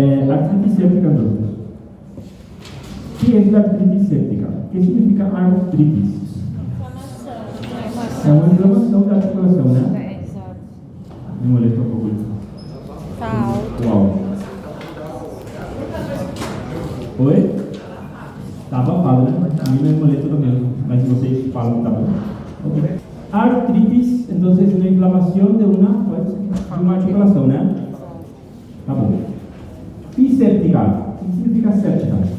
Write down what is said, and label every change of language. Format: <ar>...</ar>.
<es>Artritis séptica entonces. ¿Qué es la artritis séptica? ¿Qué significa artritis?</es> <pt>É uma inflamação da articulação, né? É, exato. Me molesta um pouco isso. Tá alto. Uau. Oi? Tá abafado, né? A mim me molesta também, mas vocês falam que tá bom. Ok.</pt> <es>Artritis, entonces, es una inflamación de una articulación, ¿no?</es> <pt>Tá bom.</pt> <es>Y séptica, ¿qué significa séptica?</es>